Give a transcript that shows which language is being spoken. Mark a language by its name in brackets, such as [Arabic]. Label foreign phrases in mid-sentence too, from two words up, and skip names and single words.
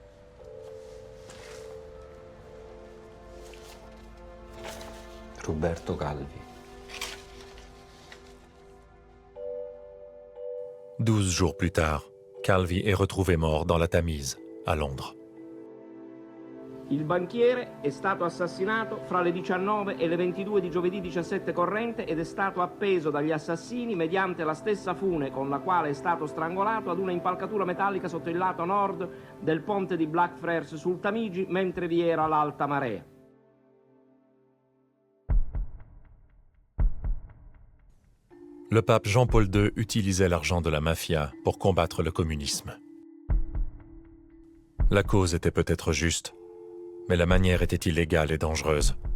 [French] Roberto Calvi. 12 jours plus tard, Calvi est retrouvé mort dans la Tamise, à Londres. [Italian] Il banchiere è stato assassinato fra le 19 e le 22 di giovedì 17 corrente ed è stato appeso dagli assassini mediante la stessa fune con la quale è stato strangolato ad una impalcatura metallica sotto il lato nord del ponte di Blackfriars sul Tamigi mentre vi era l'alta marea. [French] Le pape Jean-Paul II utilisait l'argent de la mafia pour combattre le communisme. La cause était peut-être juste, mais la manière était illégale et dangereuse.